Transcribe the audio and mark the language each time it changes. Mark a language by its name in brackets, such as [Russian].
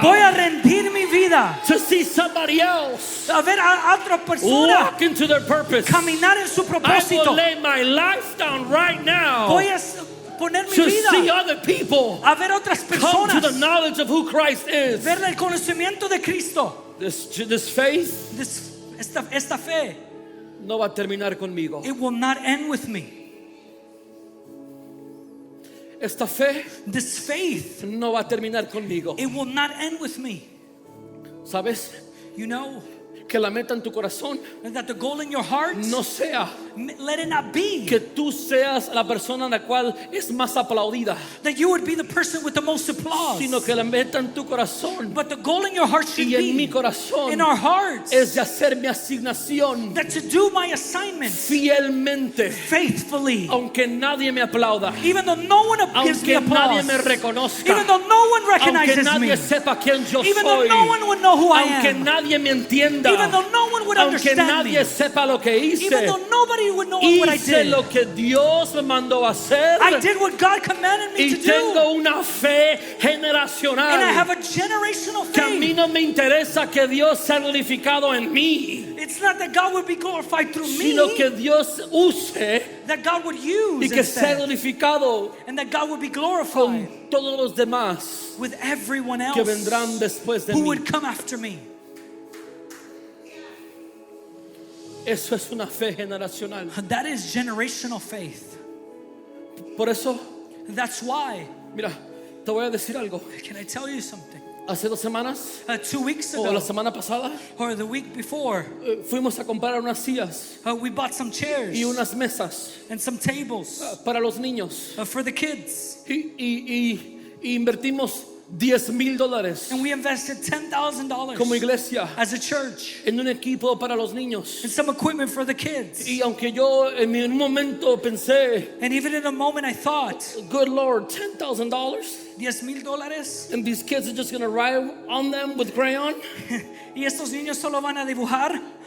[Spanish] voy a rendir mi vida [English] to see somebody else [Spanish] a ver a otra persona [English] walk into their purpose. [Spanish] caminar en su [English] I will [Spanish] propósito. [English] lay my life down right now [Spanish] Voy a poner mi [English] to see [Spanish] vida [English] other people [Spanish] a ver otras [English] come to the [Spanish] personas, [English] knowledge of who Christ is. [Spanish] ver el conocimiento de Cristo. [English] This faith [Spanish] Esta fe no va a terminar conmigo. [English] It will not end with me. [Spanish] Esta fe [English] This faith, [Spanish] no va a terminar conmigo. [English] it will not end with me. [Spanish] ¿Sabes? [English] You know [Spanish] Que la meta en tu corazón [English] that the goal in your heart, [Spanish] no sea [English] let it not be [Spanish] que tú seas la persona la cual es más aplaudida, [English] that you would be the person with the most applause. [Spanish] sino que la meta en tu corazón [English] But the goal in your heart should [Spanish] y en mi [English] be, [Spanish] corazón [English] in our hearts, [Spanish] es de hacer mi asignación [English] that to do my assignment [Spanish] fielmente, [English] faithfully, [Spanish] aunque nadie me aplauda, [English] even though no one gives me [Spanish] aunque nadie [English] applause, [Spanish] me reconozca, [English] even though no one [Spanish] aunque [English] recognizes me, [Spanish] nadie sepa quién yo [English] even though [Spanish] soy, [English] no one would know who I [Spanish] aunque [English] am, [Spanish] nadie me entienda, [English] even though no one would [Spanish] aunque [English] understand [Spanish] nadie [English] me, [Spanish] sepa lo que hice, [English] even though nobody would know what I [Spanish] hice [English] did. [Spanish] lo que Dios me mandó a hacer. [English] I did what God commanded me [Spanish] Y [English] to do. [Spanish] tengo una fe [English] And I have [Spanish] generacional [English] a generational [Spanish] que a mí [English] faith. [Spanish] no me interesa que Dios sea glorificado en mí, [English] It's not that God would be glorified through [Spanish] sino [English] me, [Spanish] que Dios use [English] that God would use [Spanish] y que sea [English] instead, [Spanish] glorificado [English] and that God would be [Spanish] con [English] glorified [Spanish] todos los demás [English] with everyone else [Spanish] que vendrán después de [English] who [Spanish] mí. [English] would come after me. [Spanish] Eso es una fe generacional. [English] That is generational faith. [Spanish] Por eso, [English] That's why, [Spanish] mira, te voy a decir algo. [English] can I tell you something? [Spanish] Hace 2 semanas [English] 2 weeks [Spanish] o la [English] ago, [Spanish] semana pasada [English] or the week before, [Spanish] fuimos a comprar unas sillas [English] we bought some chairs [Spanish] y unas mesas [English] and some tables [Spanish] para los niños [English] for the kids. [Spanish] y invertimos $10,000 [English] And we invested $10,000 [Spanish] como iglesia [English] as a church [Spanish] en un equipo para los niños. [English] and some equipment for the kids. [Spanish] Y aunque yo en un momento pensé, [English] And even in a moment I thought, good Lord, $10,000, $10,000, and these kids are just gonna write on them with crayon. [Spanish] y estos niños solo van a dibujar.